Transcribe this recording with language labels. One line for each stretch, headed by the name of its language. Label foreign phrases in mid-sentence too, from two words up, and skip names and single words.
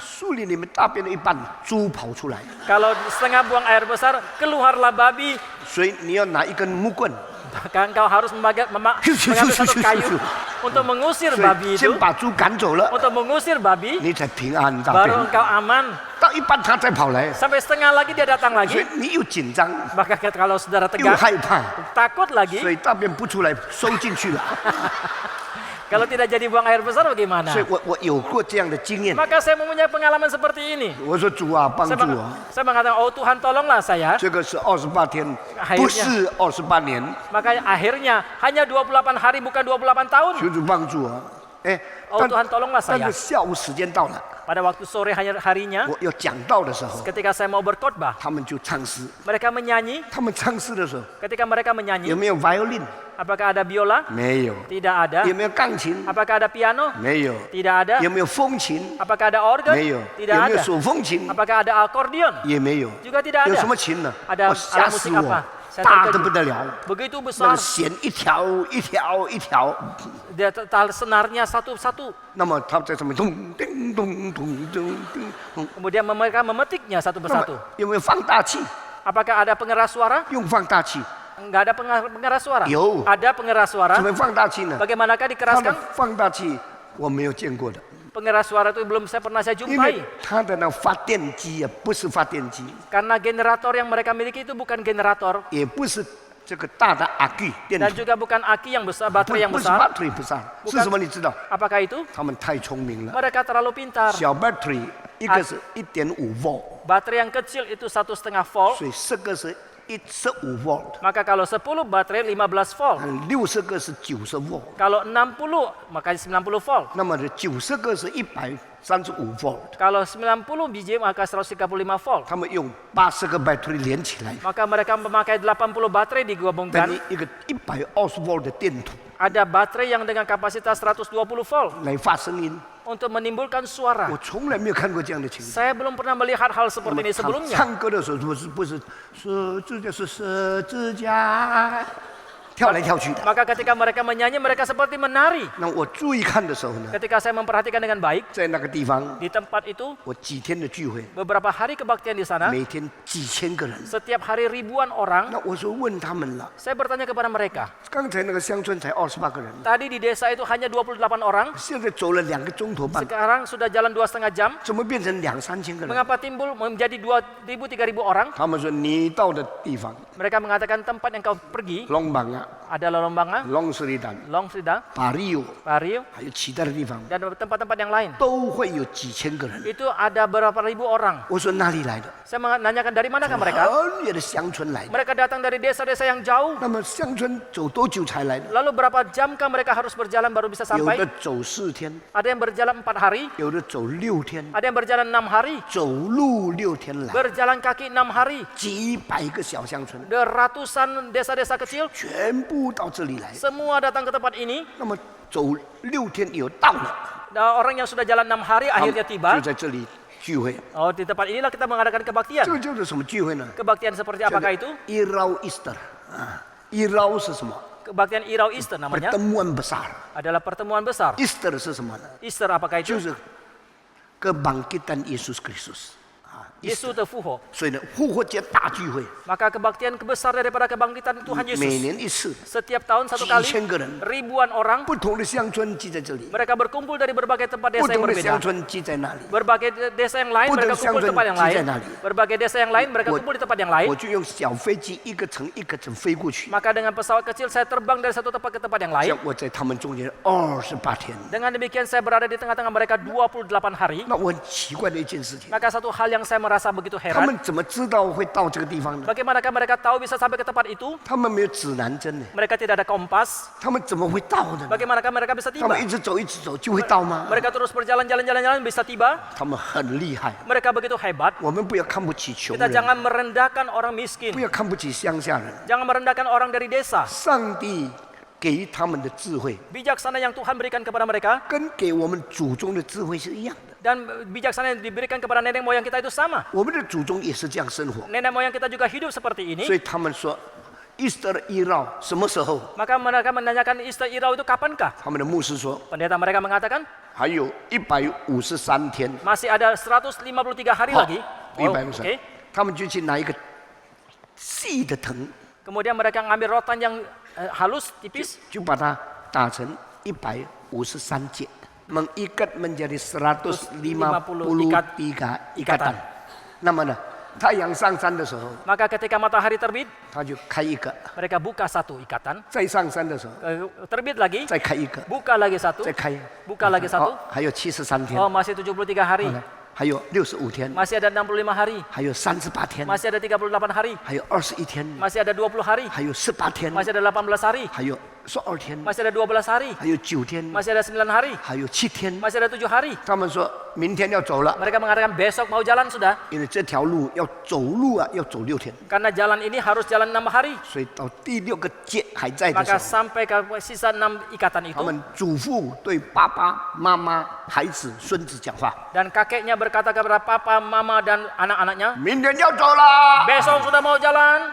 Chinese: 树林里面大便的一半，猪跑出来，
Indonesian: Kalau setengah buang air besar, keluarlah babi.
Chinese: 所以你要拿一根木棍，
Indonesian: Bahkan kau harus mengambil satu kayu untuk mengusir
Chinese: 所
Indonesian: babi
Chinese: 以
Indonesian: itu.
Chinese: 先把猪赶走了，
Indonesian: Untuk mengusir babi,
Chinese: 你才平安大
Indonesian: baru
Chinese: 便。
Indonesian: engkau aman.
Chinese: 到一半它再跑来，
Indonesian: Sampai setengah lagi dia datang
Chinese: 所
Indonesian: lagi.
Chinese: 以你又紧张
Indonesian: Maka kalau saudara
Chinese: 又
Indonesian: tegang,
Chinese: 害怕，
Indonesian: takut
Chinese: 所
Indonesian: lagi.
Chinese: 以大便不出来收进去了。
Indonesian: Kalau tidak jadi buang air besar bagaimana?
Chinese: 所以我有过这样的经验。
Indonesian: Maka saya mempunyai pengalaman seperti ini.
Chinese: 我说主啊，帮
Indonesian: Saya,
Chinese: 助
Indonesian: meng-
Chinese: 我。
Indonesian: saya mengatakan, oh Tuhan tolonglah saya.
Chinese: 这个是28天，
Indonesian: Akhirnya
Chinese: 不是28年。
Indonesian: Makanya akhirnya hanya 28 hari bukan 28 tahun.
Chinese: 求主帮助我。哎，
Indonesian: Oh Tuhan tolonglah
Chinese: 但
Indonesian: saya.
Chinese: 是下午时间到了，
Indonesian: Pada waktu sore harinya,
Chinese: 我要讲道的时候，
Indonesian: ketika saya mau berkhotbah,
Chinese: 他们就唱诗。
Indonesian: mereka menyanyi.
Chinese: 他们唱诗的时候，
Indonesian: Ketika mereka menyanyi,
Chinese: 有没有 violin？
Indonesian: apakah ada biola?
Chinese: 没有。
Indonesian: Tidak ada.
Chinese: 有没有钢琴？
Indonesian: Apakah ada piano?
Chinese: 没有。
Indonesian: Tidak ada.
Chinese: 有没有风琴？
Indonesian: Apakah ada organ?
Chinese: 没有。
Indonesian: Tidak
Chinese: 有没有
Indonesian: ada.
Chinese: 手风琴？
Indonesian: Apakah ada akordeon?
Chinese: 也没有。
Indonesian: Juga tidak
Chinese: 有
Indonesian: ada.
Chinese: 什么琴呢？
Indonesian: Ada
Chinese: 我吓
Indonesian: alat
Chinese: 死
Indonesian: musik
Chinese: 我
Indonesian: apa？，Saya
Chinese: 大的
Indonesian: terkejut.
Chinese: 不得了。
Indonesian: Begitu
Chinese: 那
Indonesian: besar,
Chinese: 个弦一条一条一条，
Indonesian: dia senarnya satu-satu.
Chinese: 那么他在上面咚叮咚咚咚叮咚。
Indonesian: Kemudian mereka memetiknya satu
Chinese: 那么
Indonesian: persatu.
Chinese: 有没有放大器？
Indonesian: Apakah ada pengeras suara?
Chinese: 用放大器。
Indonesian: Enggak ada pengeras suara. Yo. Ada pengeras suara.
Chinese: 怎么放大器呢？
Indonesian: Bagaimanakah
Chinese: 它的
Indonesian: dikeraskan?
Chinese: 放大器我没有见过的，
Indonesian: Pengeras suara itu belum pernah saya
Chinese: 因为
Indonesian: jumpai.
Chinese: 它的那发电机啊，不是发电机，
Indonesian: Karena generator yang mereka miliki itu bukan generator.
Chinese: 也不是这个大的阿基电
Indonesian: Dan
Chinese: 池，
Indonesian: juga bukan aki yang besar,
Chinese: 不
Indonesian: baterai yang
Chinese: 不是
Indonesian: besar.
Chinese: battery 不是，是什么？你知道？
Indonesian: Apakah itu?
Chinese: 他们太聪明了，
Indonesian: Mereka terlalu pintar.
Chinese: 小 battery 一个是1.5 volt，
Indonesian: Baterai yang kecil itu 1,5 volt.
Chinese: 所以10个是15 volt，
Indonesian: Maka kalau 10 baterai 15 volt.
Chinese: 60 个是90 volt，
Indonesian: Kalau 60 maka 90 volt.
Chinese: 那么90个是135 volt，
Indonesian: Kalau 90 biji maka 135 volt.
Chinese: 他们用80个 battery 连起来，
Indonesian: Maka mereka memakai 80 baterai
Chinese: 等
Indonesian: digabungkan.
Chinese: 于一个120 volt 的电筒
Indonesian: Ada baterai yang dengan kapasitas 120 volt
Chinese: 来发声音。
Indonesian: untuk menimbulkan suara.
Chinese: 我从来没有看过这样的情景。
Indonesian: Saya belum pernah melihat hal seperti ini sebelumnya.
Chinese: 唱歌的时候不是十字架是十字架，跳来跳去的。
Indonesian: Maka ketika mereka menyanyi mereka seperti menari.
Chinese: 那我注意看的时候呢，
Indonesian: Ketika saya memperhatikan dengan baik
Chinese: 在那个地方，
Indonesian: di tempat itu
Chinese: 我几天的聚会，
Indonesian: beberapa hari kebaktian di sana,
Chinese: 每天几千个人。
Indonesian: setiap hari ribuan orang.
Chinese: 那我就问他们了，
Indonesian: Saya bertanya kepada mereka.
Chinese: 刚才那个乡村才28个人，
Indonesian: Tadi di desa itu hanya 28 orang.
Chinese: 现在走了2个钟头半，
Indonesian: Sekarang sudah jalan 2,5 jam.
Chinese: 怎么变成2、3千个人？
Indonesian: Mengapa timbul menjadi 2.000-3.000 orang?
Chinese: 他们说你到的地方，
Indonesian: Mereka mengatakan tempat yang kau pergi
Chinese: 龙邦啊、
Indonesian: ada Lolombanga,
Chinese: 龙斯里丹、
Indonesian: Long Sida,
Chinese: 巴利欧，
Indonesian: Pario,
Chinese: 还有其他的地方，
Indonesian: dan tempat-tempat yang lain.
Chinese: 都会有几千个人。
Indonesian: Itu ada berapa ribu orang.
Chinese: 我说哪里来的？
Indonesian: Saya menanyakan dari manakah mereka?
Chinese: 很远的乡村来的。
Indonesian: Mereka datang dari desa-desa yang jauh.
Chinese: 那么乡村走多久才来的？
Indonesian: Lalu berapa jamkah mereka harus berjalan baru bisa
Chinese: 有
Indonesian: sampai?
Chinese: 的走4天，
Indonesian: Ada yang berjalan 4 hari,
Chinese: 有的走6天，
Indonesian: ada yang berjalan 6 hari,
Chinese: 走路6天来，
Indonesian: berjalan kaki 6 hari.
Chinese: 几百个小乡村，
Indonesian: Ada ratusan desa-desa kecil,
Chinese: 全部到这里来。
Indonesian: semua datang ke tempat ini.
Chinese: 那么走6天有到了，
Indonesian: Dan orang yang sudah jalan 6 hari
Chinese: 他们
Indonesian: akhirnya tiba.
Chinese: 就在这里聚会。
Indonesian: Oh, di tempat inilah kita mengadakan
Chinese: 这
Indonesian: kebaktian.
Chinese: 个叫做什么聚会呢？
Indonesian: Kebaktian seperti apakah itu?
Chinese: Irau Easter 啊，Irau 是什么
Indonesian: Kebaktian Irau Easter namanya. ？pertemuan besar。 Adalah pertemuan besar.
Chinese: Easter 是什么呢？
Indonesian: Easter apakah
Chinese: 就
Indonesian: itu? 是kebangkitan Yesus Kristus 啊
Chinese: 耶稣的复活，所以呢，复活节大聚会
Indonesian: maka kebaktian besar daripada kebangkitan Tuhan
Chinese: 每
Indonesian: Yesus.
Chinese: 年一次，
Indonesian: Setiap tahun satu
Chinese: 几
Indonesian: kali,
Chinese: 千个人，
Indonesian: ribuan orang
Chinese: 不同的乡村聚在这里，
Indonesian: mereka berkumpul dari berbagai tempat
Chinese: 不
Indonesian: desa yang
Chinese: 同的乡
Indonesian: berbeda.
Chinese: 村聚在那里。
Indonesian: Berbagai desa yang lain
Chinese: 不同
Indonesian: mereka
Chinese: 乡
Indonesian: kumpul
Chinese: 村
Indonesian: di tempat yang
Chinese: 聚在
Indonesian: lain.
Chinese: 那里。
Indonesian: Berbagai desa yang lain mereka Buat- kumpul di tempat yang lain.
Chinese: 我就用小飞机一个层一个层飞过去，
Indonesian: Maka dengan pesawat kecil saya terbang dari satu tempat ke tempat yang
Chinese: 这
Indonesian: lain.
Chinese: 样我在他们中间28天。
Indonesian: Dengan demikian saya berada di tengah-tengah mereka 28 hari.
Chinese: 那我很奇怪的一件事情，
Indonesian: Maka satu hal yang saya merasa begitu
Chinese: 他
Indonesian: heran,
Chinese: 们怎么知道会到这个地方呢？
Indonesian: bagaimanakah mereka tahu bisa sampai ke tempat itu?
Chinese: 他们没有指南针呢，
Indonesian: Mereka tidak ada kompas.
Chinese: 他们怎么会到的呢？
Indonesian: Bagaimanakah mereka bisa
Chinese: 他们
Indonesian: tiba?
Chinese: 一直走一直走就会到吗？
Indonesian: Mereka terus berjalan bisa tiba.
Chinese: 他们很厉害，
Indonesian: Mereka begitu hebat.
Chinese: 我们不要看不起穷
Indonesian: Kita
Chinese: 人，
Indonesian: jangan merendahkan orang
Chinese: 不
Indonesian: miskin.
Chinese: 要看不起乡下人。
Indonesian: Jangan merendahkan orang dari desa.
Chinese: 上帝给他们的智慧，
Indonesian: Bijaksana yang Tuhan berikan kepada mereka
Chinese: 跟给我们祖宗的智慧是一样的。
Indonesian: dan bijaksana yang diberikan kepada nenek moyang kita itu sama.
Chinese: 我们的祖宗也是这样生活，
Indonesian: Nenek moyang kita juga hidup seperti
Chinese: 所
Indonesian: ini.
Chinese: 以他们说，Easter 一绕什么时候？
Indonesian: Maka mereka menanyakan Easter Irau itu kapankah?
Chinese: 他们的牧师说，
Indonesian: Pendeta mereka mengatakan
Chinese: 还有153天。
Indonesian: masih ada 153 hari Oh, lagi. Oh, 153 oke.
Chinese: 他们就去拿一个细的藤，
Indonesian: Kemudian mereka ngambil rotan yang halus, tipis,
Chinese: 就把它打成153节 ，
Indonesian: mengikat menjadi 153 ikatan。
Chinese: 那么呢，太阳上山的时候，
Indonesian: maka ketika matahari terbit,
Chinese: 他就开一个；
Indonesian: mereka buka satu ikatan,
Chinese: 再上山的时候，
Indonesian: terbit lagi,
Chinese: 再开一个，
Indonesian: buka lagi satu,
Chinese: 再开一个。
Indonesian: buka lagi satu.
Chinese: 还有73天，
Indonesian: Oh, masih 73 hari,
Chinese: 后来还有65天，
Indonesian: masih ada 65 hari,
Chinese: 还有38天，
Indonesian: masih ada 38 hari,
Chinese: 还有21天，
Indonesian: masih ada 20 hari,
Chinese: 还有18天，
Indonesian: masih ada 18 hari,
Chinese: 还有12天，
Indonesian: masih ada 12 hari,
Chinese: 还有9天，
Indonesian: masih ada 9 hari,
Chinese: 还有7天。
Indonesian: masih ada 7 hari.
Chinese: 他们说明天要走了，
Indonesian: Mereka mengatakan besok mau jalan sudah,
Chinese: 因为这条路要走路啊，要走6天，
Indonesian: karena jalan ini harus jalan 6 hari.
Chinese: 所以到第6个节还在的
Indonesian: Maka
Chinese: 时候，
Indonesian: sampai ke sisa 6 ikatan
Chinese: 他
Indonesian: itu,
Chinese: 们祖父对爸爸妈妈、孩子、孙子讲话：
Indonesian: dan kakeknya berkata kepada papa, mama, dan anak-anaknya,
Chinese: 明天要走了，
Indonesian: besok sudah mau jalan,